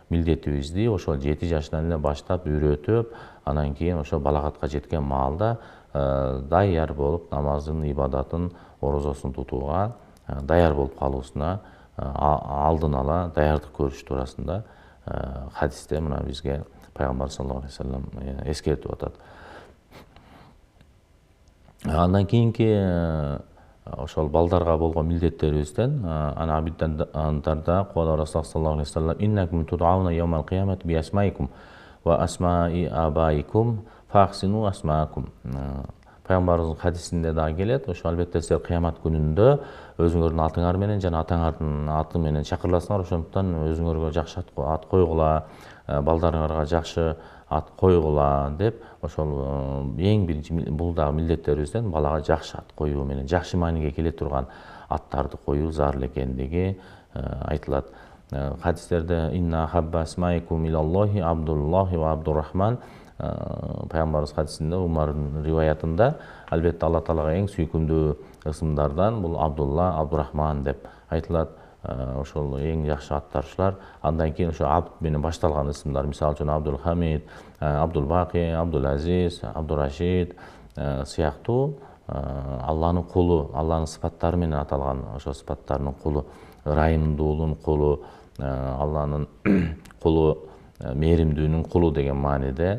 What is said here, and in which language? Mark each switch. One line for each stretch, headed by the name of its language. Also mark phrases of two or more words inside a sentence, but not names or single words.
Kyrgyz: милдетибизди ошо 7 жашынан эле баштап үйрөтүп, анан кийин ошо балагатка жеткен маалда даяр болуп намазын, ибадатын, орозосун тутууга даяр болуп калуусуна алдын ала даярдык көрүш туурасында хадисте мына бизге пайгамбар
Arabic: صلى الله عليه وسلم
Kyrgyz: эскертип атат. Андан кийинки ошол балдарга болгон милдеттерибизден
Arabic: عن أبي الدرداء قال رسول صلى الله عليه وسلم إنكم تدعون يوم القيامة بأسمائكم وأسماء آبائكم فأحسنوا أسماءكم.
Kyrgyz: Пайгамбарыбыздын хадисинде дагы келет. Ошо албетте силер кыямат күнүндө өзүңөрдүн атыңар менен жана атаңардын аты менен чакырыласыңар. Ошондуктан өзүңөргө жакшы ат койгула, балдарыңарга жакшы ат койгула деп ошол эң биринчи бул дагы милдеттерибизден балага жакшы ат коюу менен жакшы мааниге келе турган аттарды коюу зарыл экендиги айтылат. Хадистерде
Arabic: إن أحب أسمائكم إلى الله عبد الله وعبد الرحمن
Kyrgyz: пайгамбарыбыз хадисинде Умардын риваятында албетте Алла Таалага эң сүйкүмдүү ысымдардан бул Абдулла, Абдуррахман деп айтылат. Ошол эң жакшы аттарчылар. Андан кийин ошо абд менен башталган ысымдар, мисалы үчүн Абдул Хамид, Абдул Баки, Абдул Азиз, Абдул Рашид сыяктуу Алланын кулу, Алланын сыпаттары менен аталган ошо сыпаттарынын кулу, ырайымдуулугунун кулу, Алланын кулу, мээримдүүнүн кулу деген мааниде.